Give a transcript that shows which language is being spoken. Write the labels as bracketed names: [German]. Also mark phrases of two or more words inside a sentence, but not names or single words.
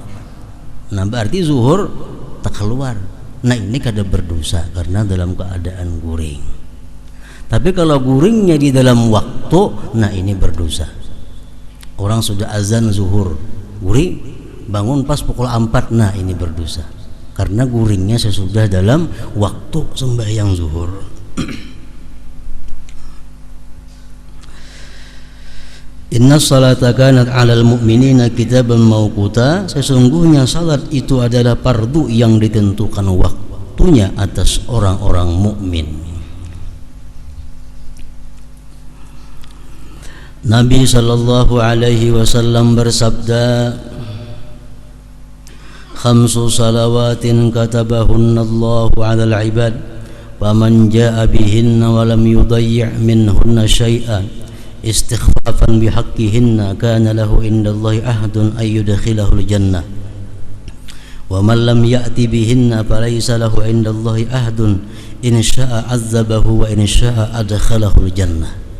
[Banjar] Nah, berarti zuhur tak keluar. Nah, ini kada berdosa karena dalam keadaan guring. Tapi kalau guringnya di dalam waktu, nah ini berdosa. Orang sudah azan zuhur, guring, bangun pas pukul 4, nah ini berdosa karena guringnya sesudah dalam waktu sembahyang zuhur. [Arabic] إن الصلاة كانت على المؤمنين كتابا موقوتا, [Indonesian] sesungguhnya salat itu adalah fardu yang ditentukan waktunya atas orang-orang mukmin. Nabi [Arabic] صلى الله عليه وسلم [Indonesian] bersabda, [Arabic] خمس صلوات كتبهن الله على العباد, فمن جاء بهن ولم يضيع منهن شيئا استخفافا بحقهن كان له عند الله عهد أن يدخله الجنة ومن لم يأت بهن فليس له عند الله عهد إن شاء عذبه وإن شاء أدخله الجنة.